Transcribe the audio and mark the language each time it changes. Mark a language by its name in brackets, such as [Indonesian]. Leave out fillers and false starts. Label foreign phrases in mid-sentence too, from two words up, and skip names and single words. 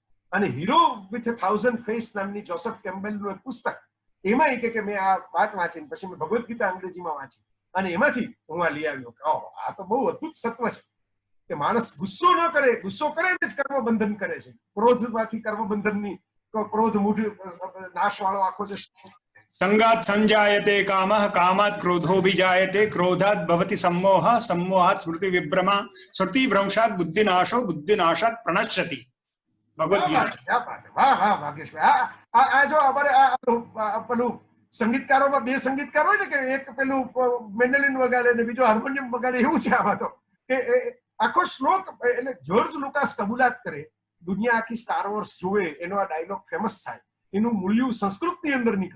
[Gujarati] અને હીરો વિથ 1000 ફેસ નામની જોસેફ કેમ્બેલનું એક પુસ્તક, એમાં એ કે મેં આ વાત વાંચીને પછી મેં ભગવદ્ ગીતા અંગ્રેજીમાં વાંચી અને એમાંથી હું આ લઈ આવ્યો કે આ તો બહુ અદ્ભુત સત્વ છે કે માણસ ગુસ્સો ન કરે, ગુસ્સો કરે જ કર્મબંધન કરે છે. ક્રોધમાંથી કર્મબંધનની ક્રોધ મૂઢ નાશ વાળો આખો જે [Sanskrit] सङ्गात संजायते कामः, कामात क्रोधोभिजायते, क्रोधात भवति सम्मोहः, सम्मोहात् स्मृति विभ्रमा, स्मृति भ्रंशात् बुद्धिनाशो, बुद्धिनाशात् प्रणश्यति. [Gujarati] ભગવદ ગીતા. વાહ વાહ ભાગ્યેશભાઈ. આ જો અમારે પેલું સંગીતકારોમાં બે સંગીતકાર હોય ને કે એક પેલું મેન્ડોલિન વગાડે ને બીજો હાર્મોનિયમ વગાડે, એવું છે આમાં તો કે આખો શ્લોક. એટલે જ્યોર્જ લુકાસ કબૂલાત કરે, દુનિયા આખી સ્ટાર વોર્સ જોવે, એનો આ ડાયલોગ ફેમસ થાય, એનું મૂલ્ય સંસ્કૃતની અંદર નીકળે.